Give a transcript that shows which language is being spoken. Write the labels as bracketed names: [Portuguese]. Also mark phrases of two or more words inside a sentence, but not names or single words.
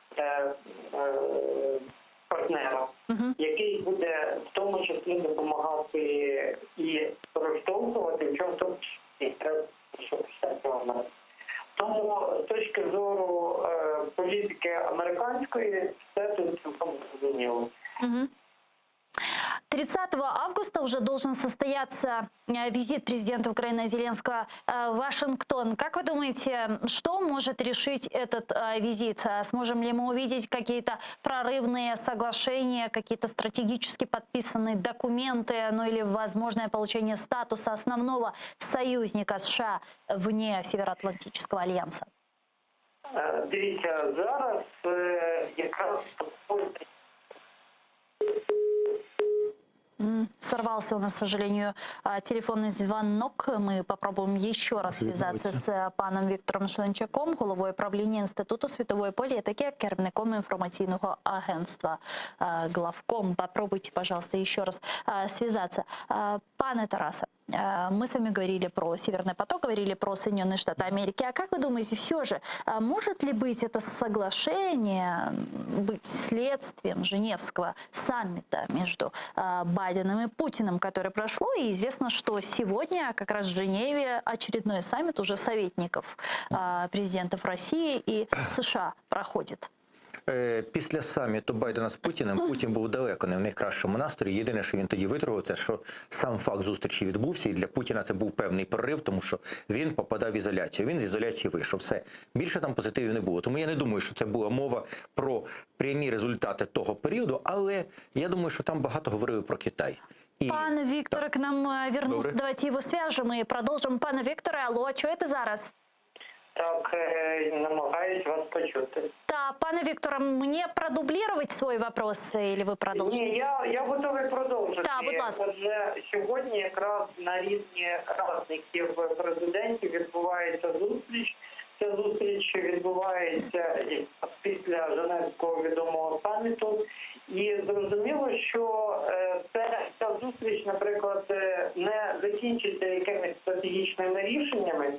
[Ukrainian] партнера, який буде в тому числі допомагати і розштовхувати, в чому тут тому з точки зору політики американської все тут цілком зрозуміло. [Russian] 30 августа уже должен состояться визит президента Украины Зеленского в Вашингтон. Как вы думаете, что может решить этот визит? Сможем ли мы увидеть какие-то прорывные соглашения, какие-то стратегически подписанные документы, ну или возможное получение статуса основного союзника США вне Североатлантического альянса? Дивіться, зараз якраз Сорвался у нас, к сожалению, телефонный звонок. Мы попробуем еще раз связаться с паном Віктором Шленчаком, [Ukrainian] головою правління Інституту світової політики, керівником інформаційного агентства [Russian] главком. Попробуйте, пожалуйста, еще раз связаться. Пане Тарасе, мы с вами говорили про Северный поток, говорили про Соединенные Штаты Америки. А как вы думаете, все же, может ли быть это соглашение, быть следствием Женевского саммита между Байденом и Путиным, которое прошло? И известно, что сегодня как раз в Женеве очередной саммит уже советников президентов России и США проходит. [Ukrainian] Після саміту Байдена з Путіним Путін був далеко не в найкращому настрої. Єдине, що він тоді витримав, це що сам факт зустрічі відбувся, і для Путіна це був певний прорив, тому що він попадав в ізоляцію. Він з ізоляції вийшов. Все. Більше там позитивів не було. Тому я не думаю, що це була мова про прямі результати того періоду, але я думаю, що там багато говорили про Китай. [Russian] Пан Віктор к нам вернулся. [Ukrainian] Добре. [Russian] Давайте его свяжем и продолжим. [Ukrainian] Пане Вікторе, алло, чуєте зараз? так намагаюсь вас почути. [Russian] Да, пане Вікторе, мені продублировать свой вопрос, или [Ukrainian] ви продовжите? Ні, я готовий продовжити. Так, будь ласка. Отже, сьогодні якраз на рівні радників президентів відбувається зустріч. Ця зустріч відбувається після Женевського відомого саміту. І зрозуміло, що ця зустріч, наприклад, не закінчиться якимись стратегічними рішеннями.